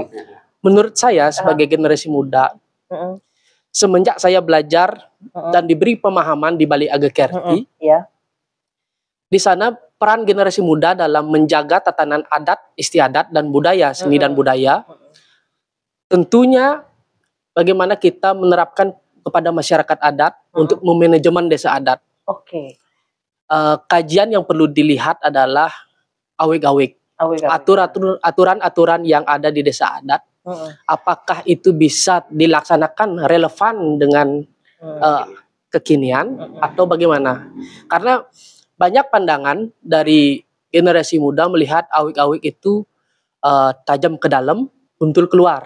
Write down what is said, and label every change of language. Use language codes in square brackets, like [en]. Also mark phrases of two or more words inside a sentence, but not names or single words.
[id] Menurut saya sebagai generasi muda, semenjak saya belajar dan diberi pemahaman di Bali Agakerti, di sana peran generasi muda dalam menjaga tatanan adat, istiadat dan budaya, seni dan budaya, tentunya bagaimana kita menerapkan kepada masyarakat adat untuk memanajemen desa adat. Kajian yang perlu dilihat adalah awik-awik, aturan-aturan yang ada di desa adat. Apakah itu bisa dilaksanakan relevan dengan kekinian atau bagaimana? Karena banyak pandangan dari generasi muda melihat awik-awik itu tajam ke dalam, tumpul keluar.